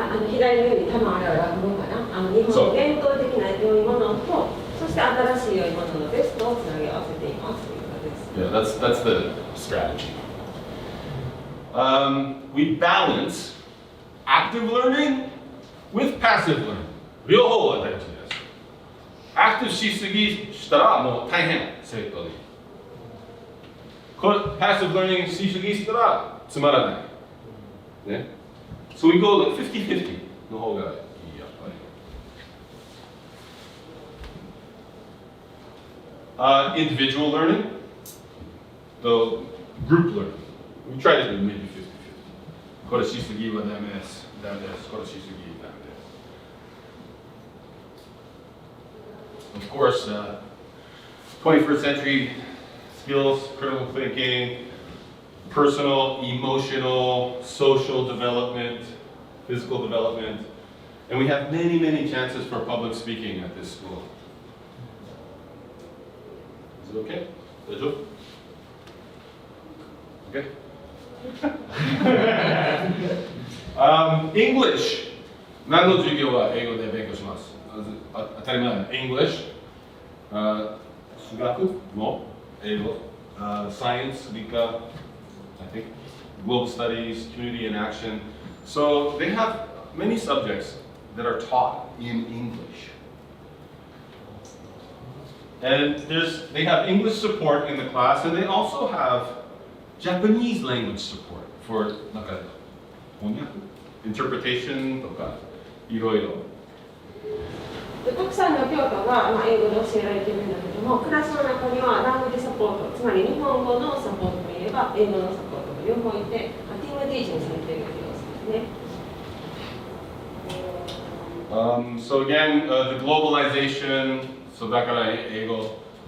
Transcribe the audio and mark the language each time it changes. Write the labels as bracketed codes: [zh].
[ja] 左のように玉あれは落語かな。日本の伝統的な良いものと、そして新しい良いもののベストをつなぎ合わせていますということです。 [en] Yeah, that's the strategy. We balance active learning with passive learning. [ja] 両方は大事です。アクティブしすぎしたらもう大変、生徒に。これ、passive learning しすぎしたらつまらない。ね。 [en] So we go 50-50 [ja] の方がいい、やっぱり。 [en] Individual learning, the group learning. We try to do maybe 50-50. [ja] これしすぎはダメです。ダメです。これしすぎダメです。 [en] Of course, 21st century skills, critical thinking, personal, emotional, social development, physical development, and we have many, many chances for public speaking at this school. Is it okay? Okay? English. [ja] 何の授業は英語で勉強します。当たり前。 [en] English、 [ja] 数学も英語、 [en] Science、理科、I think, Global Studies, Community in Action. So they have many subjects that are taught in English. And they have English support in the class, and they also have Japanese language support for [ja] なんか翻訳 [en] interpretation とかいろいろ。 [ja] たくさんの教科が、英語で教えられているんだけども、クラスの中にはラングジサポート、つまり日本語のサポートもいれば、英語のサポートも両方いて、ティームティーチングされている様子ですね。 [en] So again, the globalization, so [ja] だから英語。